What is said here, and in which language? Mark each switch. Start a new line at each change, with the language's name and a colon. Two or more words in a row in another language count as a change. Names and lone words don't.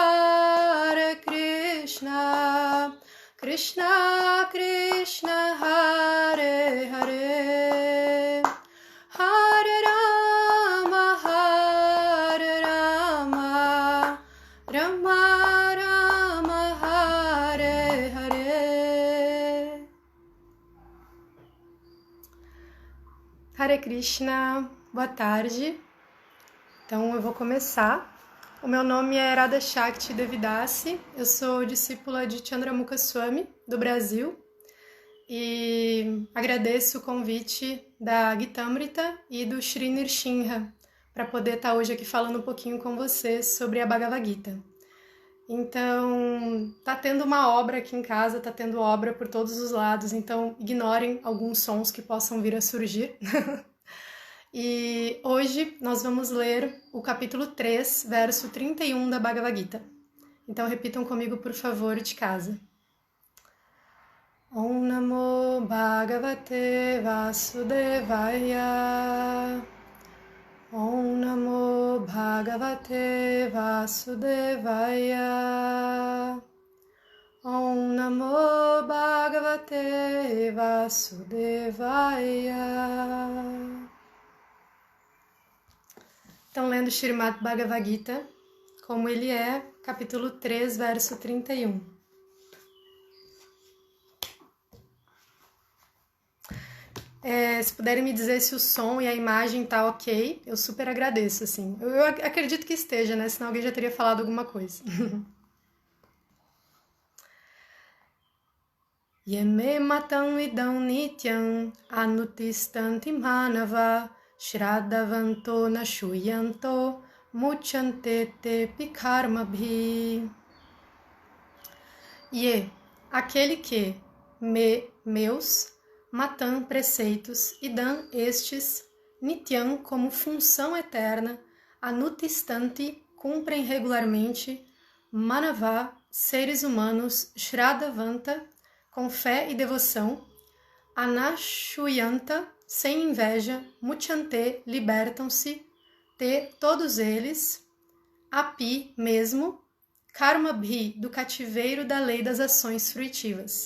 Sanskrit: कृष्ण कृष्ण हरे हरे हरे राम राम राम हरे हरे. हरे कृष्ण,
Portuguese: boa tarde. Então eu vou começar. O meu nome é Radha Shakti Devidasi, eu sou discípula de Chandramukha Swami, do Brasil, e agradeço o convite da Gitamrita e do Shri Nirshinha para poder estar hoje aqui falando um pouquinho com vocês sobre a Bhagavad Gita. Então, tá tendo uma obra aqui em casa, tá tendo obra por todos os lados, então ignorem alguns sons que possam vir a surgir. E hoje nós vamos ler o capítulo 3, verso 31 da Bhagavad Gita. Então repitam comigo, por favor, de casa.
Sanskrit: ॐ नमो भगवते वासुदेवाय ॐ नमो भगवते वासुदेवाय ॐ नमो भगवते वासुदेवाय.
Portuguese: Então, lendo Srimad Bhagavad Gita, como ele é, capítulo 3, verso 31. Se puderem me dizer se o som e a imagem tá ok, eu super agradeço, assim. Eu acredito que esteja, né? Senão alguém já teria falado alguma coisa.
Sanskrit: येमे मतम् इदम् नित्यम् अनुतिष्ठन्ति मानव श्रद्धावन्तो नशूयन्तो मुच्यन्ते ते पिकर्मभि.
Portuguese: E aquele que, meus, matam preceitos, e dão estes, nityam como função eterna, anutistanti cumprem regularmente, manava, seres humanos, Shraddhavanta, com fé e devoção, anashuyanta, sem inveja, muchante, libertam-se, todos eles, api, mesmo, karmabhi, do cativeiro da lei das ações fruitivas.